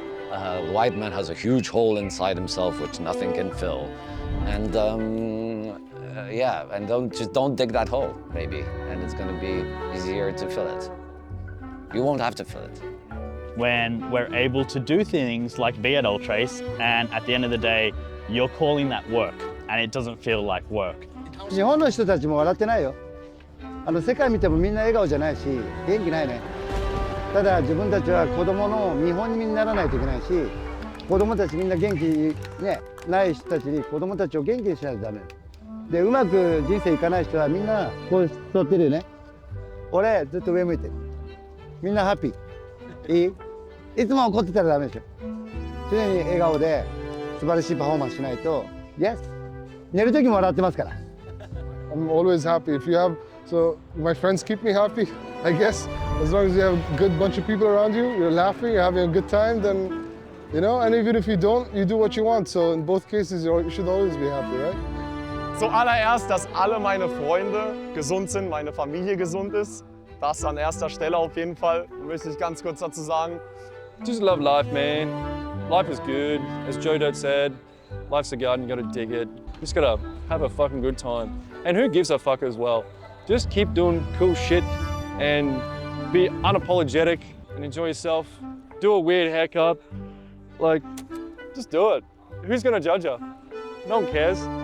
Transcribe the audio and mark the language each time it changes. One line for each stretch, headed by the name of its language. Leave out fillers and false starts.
English: The white man has a huge hole inside himself which nothing can fill, and and don't dig that hole, maybe, and it's going to be easier to fill it. You won't have to fill it. When we're able to do things like be at Ultrace, and at the end of the day, you're calling that work, and it doesn't feel like work.
Japanese: 日本の人たちも笑ってないよ。世界見てもみんな笑顔じゃないし、元気ないね。ただ自分たちは子供の見本にならないといけないし、子供たちみんな元気ねない人たちに子供たちを元気にしないとダメ。でうまく人生いかない人はみんなこう座ってるよね。俺ずっと上向いてる。みんなハッピー。いい？いつも怒ってたらダメでしょ。常に笑顔で素晴らしいパフォーマンスしないと、Yes。寝る時も笑ってますから。
English: I'm always happy. If you have, so my friends keep me happy, I guess. As long as you have a good bunch of people around you, you're laughing, you're having a good time, then, you know, and even if you don't, you do what you want. So in both cases, you should always be happy, right?
German: Zuallererst, dass alle meine Freunde gesund sind, meine Familie gesund ist. Das an erster Stelle auf jeden Fall, möchte ich ganz kurz dazu sagen.
English: Just love life, man. Life is good. As Joe Dirt said, life's a garden, you gotta dig it. Just gotta have a fucking good time. And who gives a fuck as well? Just keep doing cool shit and be unapologetic and enjoy yourself. Do a weird haircut. Like, just do it. Who's gonna judge you? No one cares.